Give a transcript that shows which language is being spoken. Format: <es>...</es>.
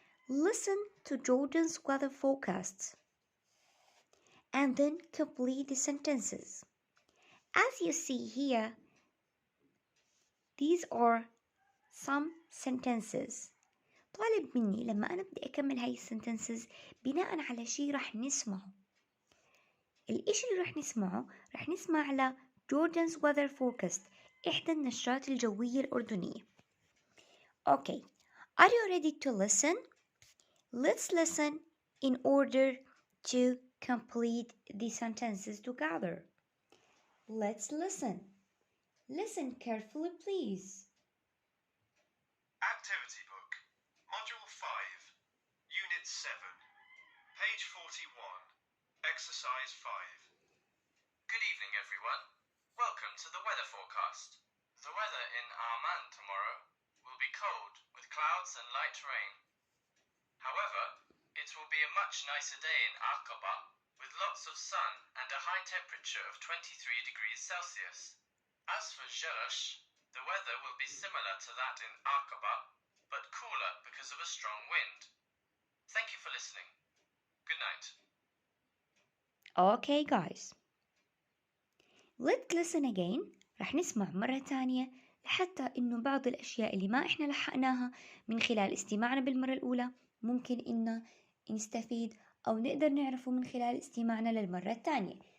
<en>Listen to Jordan's weather forecast and then complete the sentences. As you see here, these are some sentences.</en> <ar>طالب مني لما أنا بدي أكمل هاي السنتنسز بناء على شيء رح نسمعه. الإشي اللي رح نسمع على</ar> <en>Jordan's weather forecast،</en> <ar>إحدى النشرات الجوية الأردنية.</ar> <en>Okay, are you ready to listen? Let's listen in order to complete the sentences together. Let's listen. Listen carefully, please. Activity Book, Module 5, Unit 7, page 41, Exercise 5. Good evening, everyone. Welcome to the weather forecast. The weather in Amman tomorrow will be cold with clouds and light rain. However, it will be a much nicer day in Aqaba with lots of sun and a high temperature of 23 degrees Celsius. As for Jerash, the weather will be similar to that in Aqaba, but cooler because of a strong wind. Thank you for listening. Good night. Okay guys, let's listen again.</en> <ar>رح نسمع مرة تانية لحتى إنه بعض الأشياء اللي ما إحنا لحقناها من خلال استماعنا بالمرة الأولى ممكن إنه نستفيد أو نقدر نعرفه من خلال استماعنا للمرة الثانية.</ar>